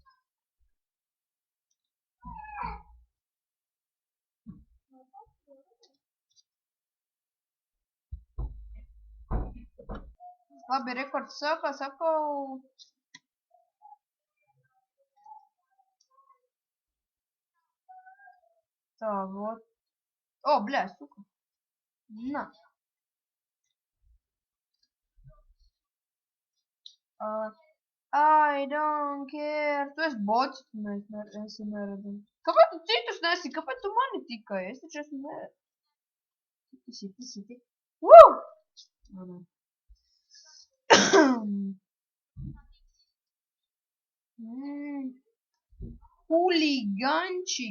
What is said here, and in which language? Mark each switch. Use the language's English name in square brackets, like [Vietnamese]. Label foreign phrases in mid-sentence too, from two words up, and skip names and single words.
[Latvian] Labi, rekords sākās atkal. Tā, вот. [Russian] О, бля, сука. На. [English] I don't care. [Latvian] Tu esi bots, mēs neredzam. Kāpēc tu citus nesi? Kāpēc tu mani tikai? Es taču esmu neredzam. Siti. Woo! Huligančik.